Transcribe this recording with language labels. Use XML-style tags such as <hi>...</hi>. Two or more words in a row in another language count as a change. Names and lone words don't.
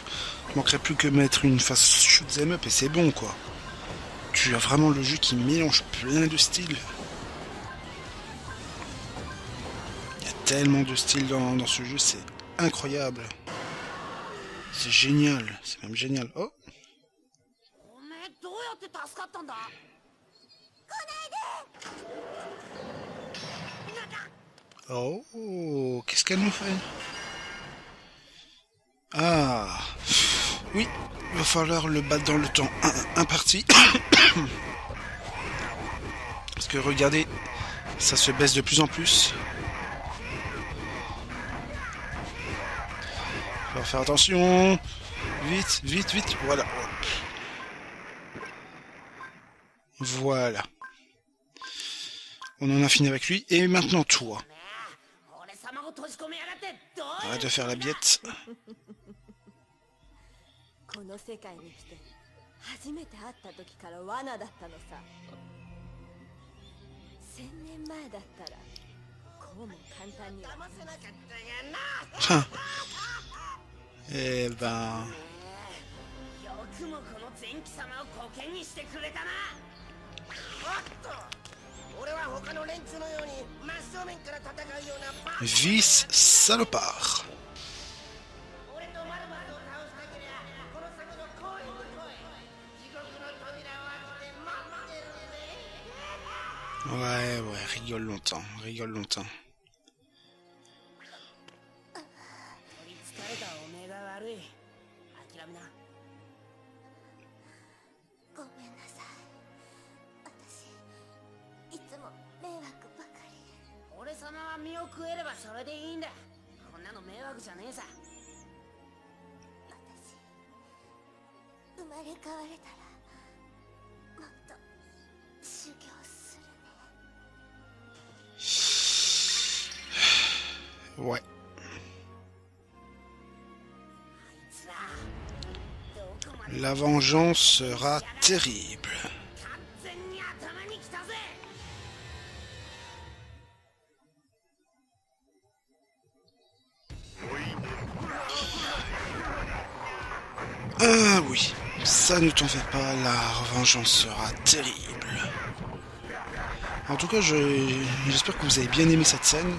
<fr>Il manquerait plus que mettre une phase shoot'em up et c'est bon, quoi. Tu as vraiment le jeu qui mélange plein de styles. Il y a tellement de style dans ce jeu, c'est incroyable. C'est génial, c'est même génial. Oh,</fr> <ja>おめえどうやって助かったんだ。</ja> <fr>oh, qu'est-ce qu'elle nous fait? Ah, oui, il va falloir le battre dans le temps imparti. Parce que regardez, ça se baisse de plus en plus. Il va faire attention. Vite, vite, vite. Voilà. Voilà. On en a fini avec lui. Et maintenant toi.</fr> <ja>俺様を閉じ込めやがってどういう</ja> <fr>Arrête de faire la biette.</fr> <ja>この世界に来て初めて会った時から罠だったのさ。1000年前だったらこうも簡単には。騙せなかったがな。</ja> <fr>Eh ben...</fr> <ja>よくもこの前期様をコケにしてくれたな。おっと俺は他の連中のように真正面から戦うようなバカ</ja> <fr>Vice salopard.</fr> <ja>俺とマルマルを倒したけりゃこの先の公園に来い。地獄の扉を開けて待ってるぜ。</ja> <fr>Ouais, ouais, rigole longtemps, rigole longtemps.</fr> <ja>取りつかれたおめえが悪い。諦めな。ごめんなさい。私いつも迷惑ばかり。俺様は身を食えればそれでいいんだ。こんなの迷惑じゃねえさ。私生まれ変われたらもっと修行するね。</ja> <fr>Ouais.</fr> <ja>つらどこまで</ja> <fr>La vengeance sera terrible.</fr> <ja>完全に頭に来たぜ。</ja> <fr>Ah oui, ça ne t'en fais pas, la vengeance sera terrible. En tout cas, j'espère que vous avez bien aimé cette scène.</fr>